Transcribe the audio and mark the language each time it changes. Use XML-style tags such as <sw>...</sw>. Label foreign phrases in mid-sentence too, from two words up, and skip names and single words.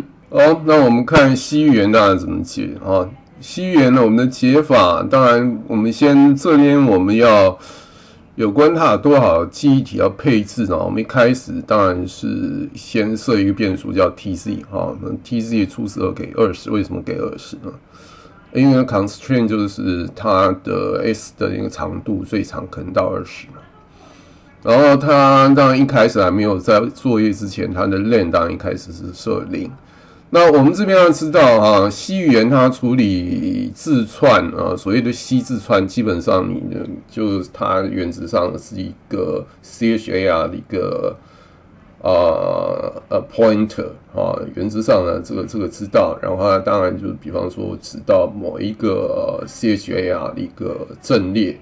<zh>那我們看 C 語言大概怎麼解C 語言呢，我們的解法，當然我們先這邊我們要有關它有多少記憶體要配置呢？我們一開始當然是先設一個變數叫 tz 那 tz 初始給20，為什麼給20呢？因為 constraint 就是它的 S 的一個長度最長可能到20然後它當然一開始還沒有在作業之前，它的 len 當然一開始是設0。那我們這邊要知道C 語言它處理字串所謂的 C 字串，基本上你的就是它原則上是一個 char 的一個pointer 原則上呢这個知道，然後它當然就是比方說知道某一個char 的一個陣列。</zh>